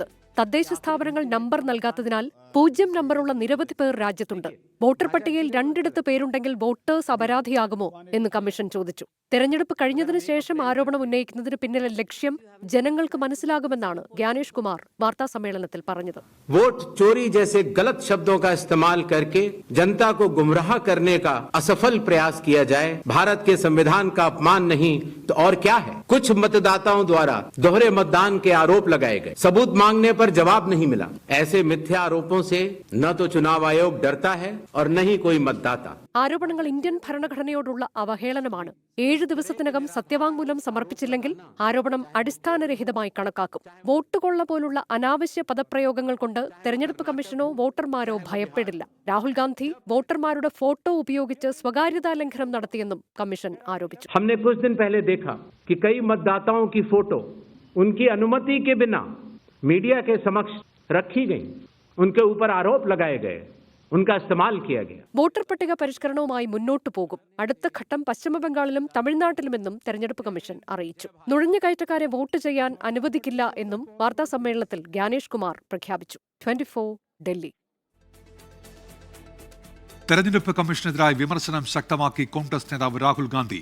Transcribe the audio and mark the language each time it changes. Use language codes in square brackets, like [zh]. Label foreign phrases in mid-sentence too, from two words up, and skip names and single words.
[ml] തദ്ദേശ സ്ഥാപനങ്ങൾ നമ്പർ നൽകാത്തതിനാൽ 0 നമ്പറുള്ള നിരവധി പേർ രാജ്യത്തുണ്ട്. വോട്ടർ പട്ടികയിൽ 2 പേരുണ്ടെങ്കിൽ വോട്ടേഴ്സ് അപരാധിയാകുമോ എന്ന് കമ്മീഷൻ ചോദിച്ചു. തെരഞ്ഞെടുപ്പ് കഴിഞ്ഞതിനു ശേഷം ആരോപണം ഉന്നയിക്കുന്നതിന് പിന്നിലെ ലക്ഷ്യം ജനങ്ങൾക്ക് മനസ്സിലാകുമെന്നാണ് ജ്ഞാനേഷ് കുമാർ വാർത്താസമ്മേളനത്തിൽ പറഞ്ഞത്. [hi] वोट चोरी जैसे गलत शब्दों का इस्तेमाल करके जनता को गुमराह करने का असफल प्रयास किया जाए, भारत के संविधान का अपमान नहीं तो और क्या है। कुछ मतदाताओं द्वारा दोहरे मतदान के आरोप लगाए गए, सबूत मांगने पर जवाब नहीं मिला। ऐसे मिथ्या आरोपों से न तो चुनाव आयोग डरता है और न ही कोई मतदाता। [ml] ആരോപണങ്ങൾ ഇന്ത്യൻ ഭരണഘടനയോടുള്ള അവഹേളനമാണ്. 7 ദിവസത്തിനകം സത്യവാങ്മൂലം സമർപ്പിച്ചില്ലെങ്കിൽ ആരോപണം അടിസ്ഥാനരഹിതമായി കണക്കാക്കും. വോട്ട് കൊള്ള പോലുള്ള അനാവശ്യ പദപ്രയോഗങ്ങൾ കൊണ്ട് തെരഞ്ഞെടുപ്പ് കമ്മീഷനോ വോട്ടർമാരോ ഭയപ്പെടില്ല. രാഹുൽ ഗാന്ധി വോട്ടർമാരുടെ ഫോട്ടോ ഉപയോഗിച്ച് സ്വകാര്യതാ ലംഘനം നടത്തിയെന്നും കമ്മീഷൻ ആരോപിച്ചു. [hi] हमने कुछ दिन पहले देखा कि कई मतदाताओं की फोटो उनकी अनुमति के बिना मीडिया के समक्ष रखी गई, उनके ऊपर आरोप लगाए गए, उनका इस्तेमाल किया गया. [ml] വോട്ടർ പട്ടിക പരിഷ്കരണവുമായി മുന്നോട്ടു പോകും. അടുത്ത ഘട്ടം പശ്ചിമബംഗാളിലും തമിഴ്നാട്ടിലുമെന്നും തെരഞ്ഞെടുപ്പ് കമ്മീഷൻ അറിയിച്ചു. നുഴഞ്ഞുകയറ്റക്കാരെ വോട്ട് ചെയ്യാൻ അനുവദിക്കില്ല എന്നും വാർത്താസമ്മേളനത്തിൽ ജ്ഞാനേഷ് കുമാർ പ്രഖ്യാപിച്ചു. 24 ഡൽഹി. തെരഞ്ഞെടുപ്പ് കമ്മീഷനെതിരായ വിമർശനം ശക്തമാക്കി കോൺഗ്രസ് നേതാവ് രാഹുൽ ഗാന്ധി.